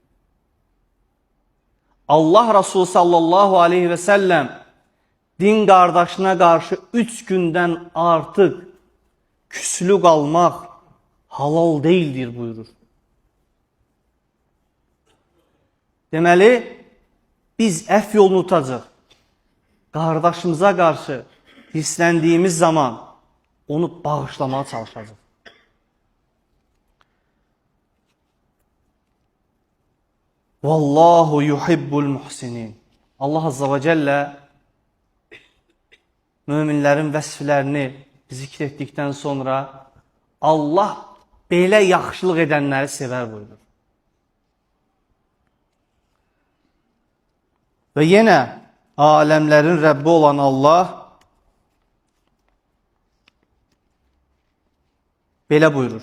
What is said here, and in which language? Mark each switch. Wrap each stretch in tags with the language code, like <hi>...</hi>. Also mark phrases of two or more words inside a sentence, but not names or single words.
<az>Allah Resulü</az> <ar>صلى الله عليه وسلم</ar> <az>din qardaşına qarşı 3 gündən artıq küslü qalmaq halal deyildir buyurur. Deməli, biz əfv yolunu tutacaq. Qardaşımıza qarşı hisləndiyimiz zaman onu bağışlamaya çalışacaq.</az> <ar>والله يحب المحسنين.</ar> <az>Allah</az> <ar>عز وجل</ar> <az>möminlərin vəsflərini zikr etdikdən sonra Allah belə yaxşılıq edənləri sevər buyurur. Və yenə aləmlərin Rəbbi olan Allah belə buyurur.</az>